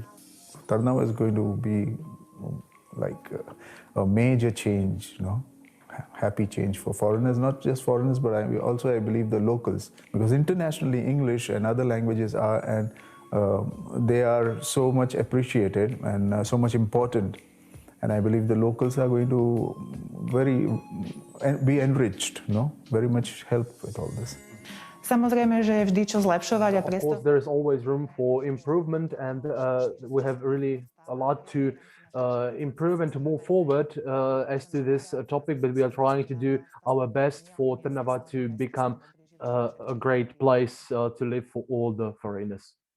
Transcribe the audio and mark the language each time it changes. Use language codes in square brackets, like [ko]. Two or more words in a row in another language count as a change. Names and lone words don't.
[en] Tarnava is going to be like a major change, happy change for foreigners, not just foreigners, but I believe the locals, because internationally English and other languages are, and they are so much appreciated and so much important, and I believe the locals are going to be enriched, very much help with all this. [sk] Samozrejme, že je vždy čo zlepšovať a [en] Of course, there is always room for improvement, and we have really a lot to improve and to move forward as to this topic, but we are trying to do our best for Trnava to become a great place to live for all the foreigners.